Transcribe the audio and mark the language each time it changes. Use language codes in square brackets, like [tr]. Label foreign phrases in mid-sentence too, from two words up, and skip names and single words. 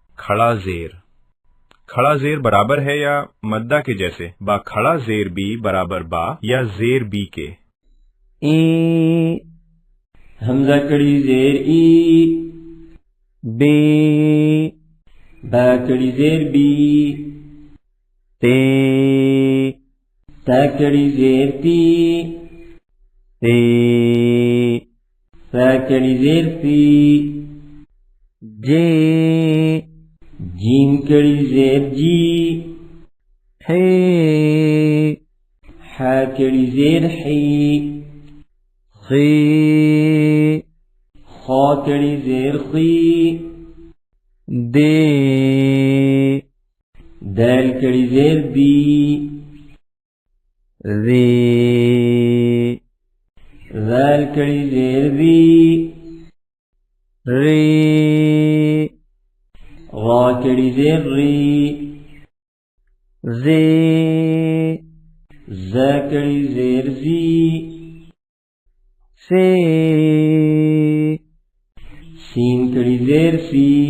[ur] کھڑا زیر. کھڑا زیر برابر ہے یا مدہ کے جیسے با کھڑا زیر بی برابر با یا زیر بی کے. ای حمزہ کڑی زیر ای. بی با کڑی زیر بی. تی تا کڑی زیر تی. تی تا کڑی زیر تی. جی جیم کڑی زیر جی. حی حا کڑی زیر حی. خی خا کڑی زیر خی. دی دال کڑی زیر دی. ذی ذال کڑی زیر دی. ری را کڑی زیر ری. زی زا کڑی زیر زی. سی سین کڑی زیر سی.